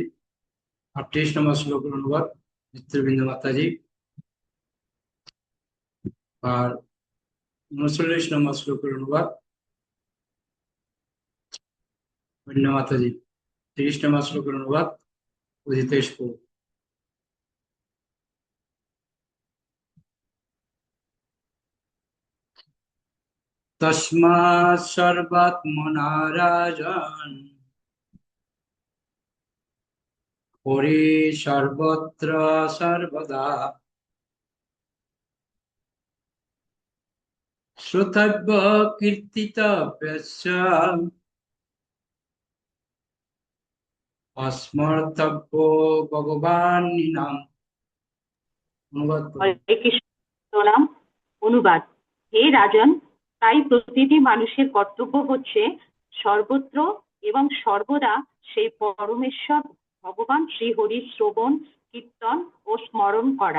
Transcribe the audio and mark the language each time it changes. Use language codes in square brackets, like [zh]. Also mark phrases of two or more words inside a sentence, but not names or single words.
[bn] 38 নম্বর শ্লোকের অনুবাদ নিত্যবিন্দু মাতাজি। আর 39 নম্বর শ্লোকের অনুবাদ অন্য মাতাজি। 30 নম্বর শ্লোকের অনুবাদ অজিতেশ প্রভু। [sa] तस्मात् सर्वात्मना राजन् हरि सर्वत्र सर्वदा श्रोतव्य कीर्तितव्यश्च अस्मर्तव्यो ভগবান্নিনাম। [bn] অনুবাদ করুন। হরে কৃষ্ণ নাম। অনুবাদ: হে রাজন, তাই প্রতিটি মানুষের কর্তব্য হচ্ছে সর্বত্র এবং সর্বদা সেই পরমেশ্বর ভগবান শ্রী হরির শ্রবণ, কীর্তন ও স্মরণ করা।